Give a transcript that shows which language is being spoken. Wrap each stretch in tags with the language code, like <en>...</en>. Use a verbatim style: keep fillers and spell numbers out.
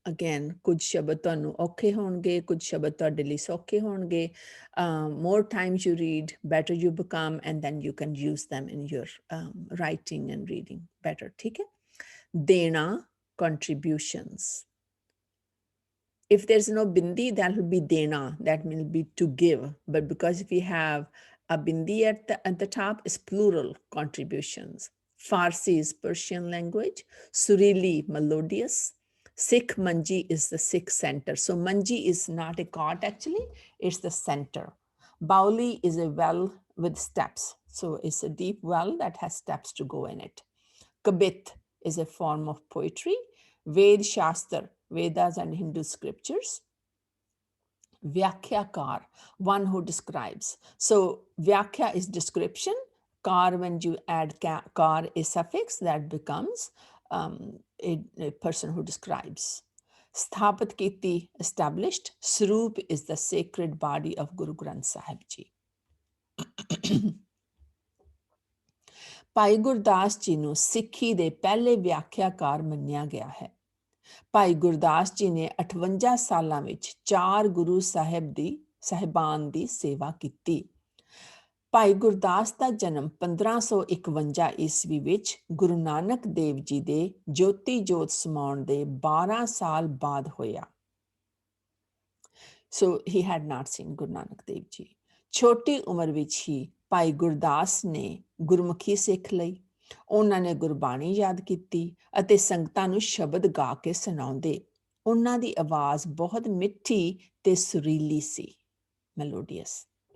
<pa>Again, ਕੁਝ ਸ਼ਬਦ ਤੁਹਾਨੂੰ ਔਖੇ ਹੋਣਗੇ, ਕੁਝ ਸ਼ਬਦ ਤੁਹਾਡੇ ਲਈ ਸੌਖੇ ਹੋਣਗੇ।</pa> <en>More times you read, better you become, and then you can use them in your writing and reading better. ਠੀਕ ਹੈ।</en> <pa>ਦੇਣਾ, contributions.</pa> <en>If there's no bindi, that will be dena, that will be to give. But because if we have a bindi at the, at the top, it's plural contributions. Farsi is Persian language, Surili melodious. Sikh manji is the Sikh center. So manji is not a cot actually, it's the center. Bauli is a well with steps. So it's a deep well that has steps to go in it. Kabit is a form of poetry. Ved Shastra, Vedas and Hindu scriptures. Vyakyakar, one who describes. So Vyakya is description. Kar, when you add ka- kar a suffix, that becomes um, a, a person who describes. Sthapat Kiti, established. Srup is the sacred body of Guru Granth Sahib Ji.</en> <pa>Bhai Gurdas ji ਨੂੰ ਸਿੱਖੀ ਦੇ ਪਹਿਲੇ ਵਿਆਖਿਆਕਾਰ ਮੰਨਿਆ ਗਿਆ ਹੈ। ਭਾਈ ਗੁਰਦਾਸ ਜੀ ਨੇ ਅਠਵੰਜਾ ਸਾਲਾਂ ਵਿੱਚ ਚਾਰ ਗੁਰੂ ਸਾਹਿਬ ਦੀ ਸਾਹਿਬਾਨ ਦੀ ਸੇਵਾ ਕੀਤੀ। ਭਾਈ ਗੁਰਦਾਸ ਦਾ ਜਨਮ ਪੰਦਰਾਂ ਸੌ ਇਕਵੰਜਾ ਈਸਵੀ ਵਿੱਚ ਗੁਰੂ ਨਾਨਕ ਦੇਵ ਜੀ ਦੇ ਜੋਤੀ ਜੋਤ ਸਮਾਉਣ ਦੇ ਬਾਰਾਂ ਸਾਲ ਬਾਅਦ ਹੋਇਆ।</pa> <en>So he had not seen Guru Nanak Dev Ji.</en> <pa>ਛੋਟੀ ਉਮਰ ਵਿੱਚ ਹੀ ਭਾਈ ਗੁਰਦਾਸ ਨੇ ਗੁਰਮੁਖੀ ਸਿੱਖ ਲਈ। ਉਹਨਾਂ ਨੇ ਗੁਰਬਾਣੀ ਯਾਦ ਕੀਤੀ ਅਤੇ ਸੰਗਤਾਂ ਨੂੰ ਸ਼ਬਦ ਗਾ ਕੇ ਸੁਣਾਉਂਦੇ। ਉਹਨਾਂ ਦੀ ਆਵਾਜ਼ ਬਹੁਤ ਮਿੱਠੀ ਤੇ ਸੁਰੀਲੀ ਸੀ, ਮੈਲੋਡੀਅਸ।</pa>